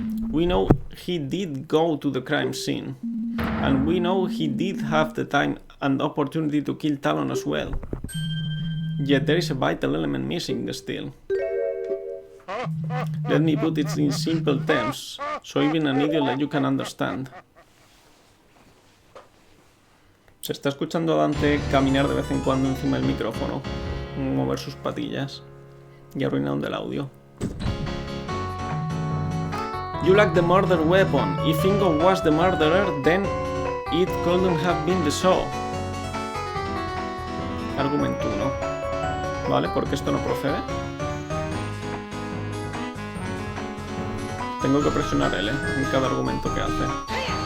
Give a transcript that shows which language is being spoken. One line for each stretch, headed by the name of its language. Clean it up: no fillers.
English: We know he did go to the crime scene. And we know he did have the time and opportunity to kill Talon as well. Yet there is a vital element missing still. Let me put it in simple terms, so even an idiot like you can understand.
Spanish: Se está escuchando a Dante caminar de vez en cuando encima del micrófono, mover sus patillas y arruinando el audio.
English: You lack the murder weapon. If Ingo was the murderer, then it couldn't have been the saw.
Spanish: Argumento 1. Vale, porque esto no procede. Tengo que presionar L en cada argumento que hace.